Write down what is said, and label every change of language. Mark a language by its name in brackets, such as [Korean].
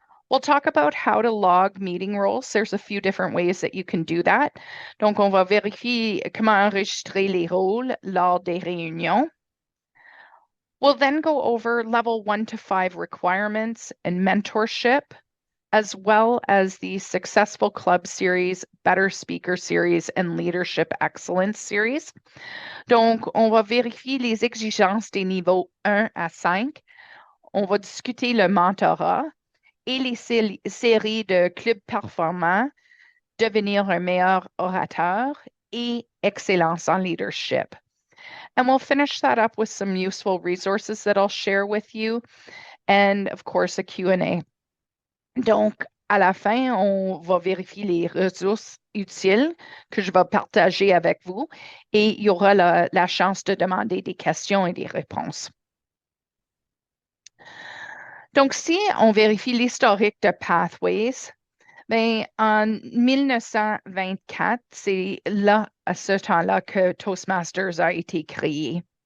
[English] We'll talk about how to log meeting roles. There's a few different ways that you can do that. [French] Donc, on va vérifier comment enregistrer les rôles lors des réunions. [English] We'll then go over level 1 to 5 requirements and mentorship, as well as the Successful Club Series, Better Speaker Series, and Leadership Excellence Series. [French] Donc, on va vérifier les exigences des niveaux 1 à 5. On va discuter le mentorat et les séries de clubs performants, devenir un meilleur orateur et excellence en leadership. [English] And we'll finish that up with some useful resources that I'll share with you, and of course a Q&A. [French] Donc, à la fin, on va vérifier les ressources utiles que je vais partager avec vous et il y aura la chance de demander des questions et des réponses. Donc, si on vérifie l'historique de Pathways, ben, en 1924, c'est là, à ce temps-là, que Toastmasters a été créé.